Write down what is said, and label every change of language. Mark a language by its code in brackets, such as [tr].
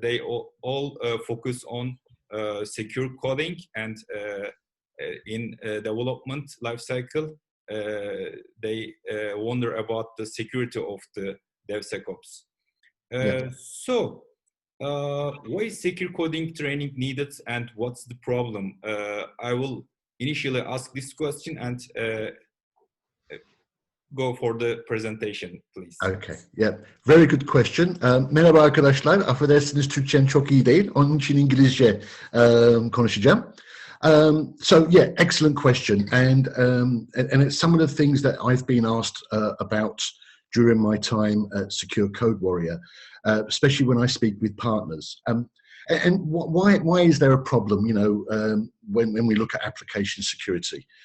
[en] They all focus on secure coding, and in development lifecycle, they wonder about the security of the DevSecOps. So, why is secure coding training needed, and what's the problem? I will initially ask this question and go for the presentation, please. Okay, yeah, very good question. [tr] Merhaba arkadaşlar, affedersiniz Türkçem çok iyi değil, onun için İngilizce konuşacağım. [en] So yeah, excellent question, and it's some of the things that I've been asked about during my time at Secure Code Warrior, especially when I speak with partners. And why is there a problem, you know, when we look at application security?